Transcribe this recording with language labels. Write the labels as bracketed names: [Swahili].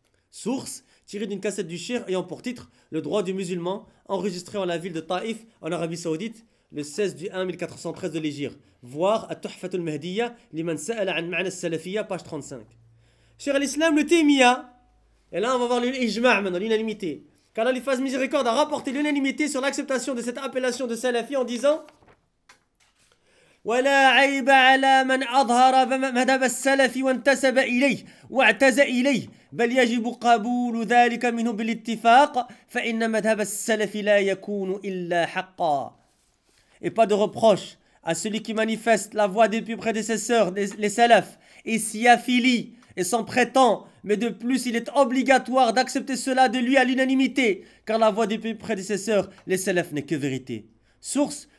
[French] Source, tirée d'une cassette du Cheikh ayant pour titre « Le droit du musulman » enregistré en la ville de Taïf, en Arabie Saoudite, le 16/01/1413 de l'Hégire. Voir « At-Tuhfatul Mahdiya » l'Iman Sa'ala an Ma'na Salafiyya, page 35. Cheikh al-Islam, le Taymiya, et là on va voir l'Ijma' maintenant, l'unanimité. Qu'Allah lui fasse miséricorde a rapporté l'unanimité sur l'acceptation de cette appellation de Salafi en disant [Arabic] « ولا عيب على من أظهر مذهب السلف وانتسب إليه واعتز إليه بل يجب قبول ذلك منه بالاتفاق فإن مذهب السلف لا يكون إلا حقا. [French] Et pas de reproche à celui qui manifeste la voie des plus prédécesseurs, les salafs, et s'y affilie et s'en prétend, mais de plus il est obligatoire d'accepter cela de lui à l'unanimité, car la voie des plus prédécesseurs, les salafs, n'est que vérité. Source,